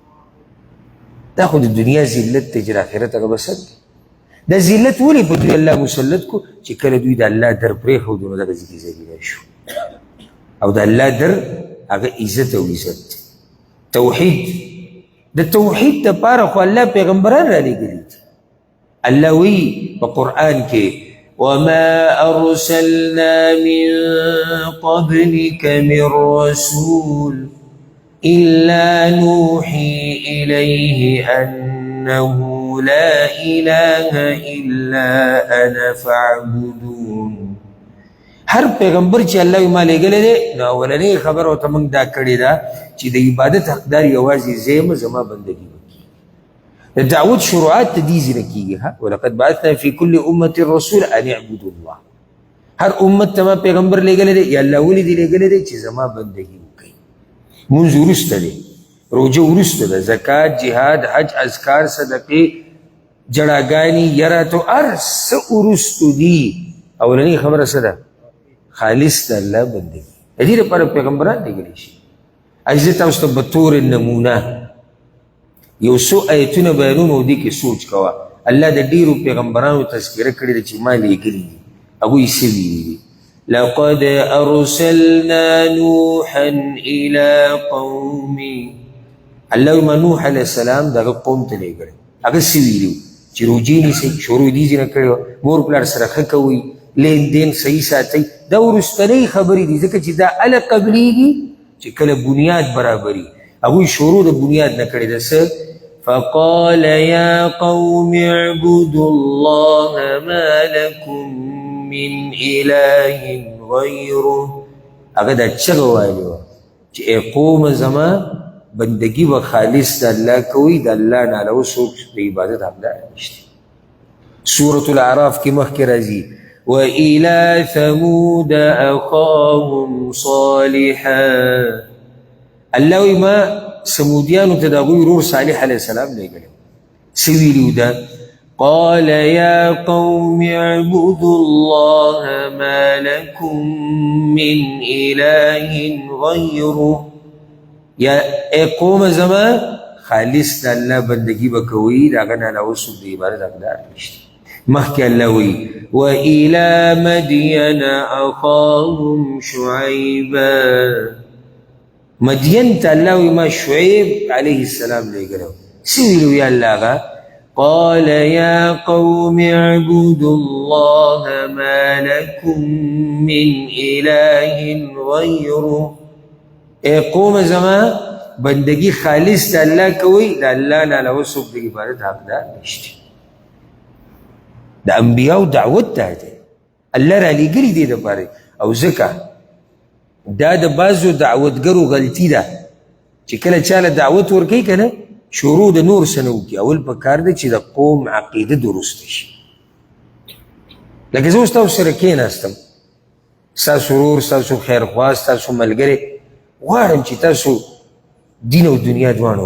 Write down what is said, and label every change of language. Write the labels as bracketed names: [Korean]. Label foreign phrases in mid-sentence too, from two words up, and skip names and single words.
[Pashto] دا خو د دنیا ذلت دی چې د آخرت هغه به سر دی دا ذلت ولې په دوی الله مسلط کو چې کله دوی د الله در پرېښودو نو دغه ځکې ذلیله شو او د الله در هغه عزت او عزت دی توحید د توحید دپاره خو الله پیغمبران رالیږلي دي الله وی په قرآن کې [Arabic] وما أرسلنا من قبلك من رسول إلا نوحي إليه أنه لا إله إلا أنا فاعبدون [Pashto] هر پیغمبر چې الله یې ما لېږلی دی نو اولنۍ خبره ورته موږ دا کړې ده چې د عبادت حقدار یوازې زه یم زما بندګي وکړي د دعوت شروعات ته دې ځینه کېږي [Arabic] ولقد بعثنا في كل أمة رسول أن اعبدوا الله [Pashto] هر امت ته ما پیغمبر لېږلی دی یا الله ولې دې لېږلی دی چې زما بندګي وکړي مونځ وروسته دی روژه وروسته ده زکات جهاد حج اذکار صدقې جړاګانې یراتو هر څه وروستو دي اولنۍ خبره څه ده خالص د الله بندګي د دې لپاره پیغمبران لېږلی شي زه تاسو ته به طور نمونه یو څو ایتونه بیانون او دې کې سوچ کوه الله د ډېرو پیغمبرانو تذکره کړې ده چې ما لېږلي دي هغوی څه ویلي دي [Arabic] لقد أرسلنا نوحا إلى قومه [Pashto] الله ما نوح [Arabic] علیه السلام [Pashto] دغه قوم ته لېږلی هغه څه ویلي چې روجې نیسئ شروع یې دې ځینې کړې وه مور پلار سره ښه کوئ لین دین صحیح ساتئ دا وروستنۍ خبرې دي ځکه چې دا هله قبلیږي چې کله بنیاد برابري هغوی شروع د بنیاد نه کړې ده څه [Arabic] فقال يا قوم اعبدوا الله ما لكم من إله غیره [Pashto] هغه دا چغه وایلې وه چې ای قوم زما بندگی و خالص د الله کوي د الله نه علاوه څوک د عبادت حقدار نشته سورة الاعراف کې مخکې راځي [Arabic] وإلى ثمود أخاهم صالحا [Pashto] الله وی ما سمودیانو ته د هغوی ورور صالح [Arabic] علیه السلام [Pashto] لېږلی څه ویلي ده [Arabic] قال يا قوم اعبدوا الله ما لكم من إله غيره [Pashto] یا ای قوم زما خالص د الله بندگی به کوئ د هغه نه علاوه څوک د عبادت حقدار نشته مخکې الله وی [Arabic] وإلى مدين أخاهم شعيبا [Pashto] مدین ته الله وی ما شعیب [Arabic] علیه السلام [Pashto] لېږلی څه ویلي وی الله هغه [Arabic] قال يا قوم اعبدوا الله ما لكم من إله غيره [Pashto] ای قوم زما بندگی خالص د الله کوئ د الله نه علاوه څوک د عبادت حقدار نشته د انبیاو دعوت دا دی الله رالیږلي دې دپاره او ځکه دا د بعضو دعوتګرو غلطي ده چې کله چاله دعوت ورکوي که نه شروع د نور څه نه وکړي اول په کار دی چې د قوم عقیده درسته شي لکه زه اوس تاسو سره کېناستم ستاسو ورور ستاسو خیرخوا ستاسو ملګری غواړم چې تاسو دین او دنیا دواړه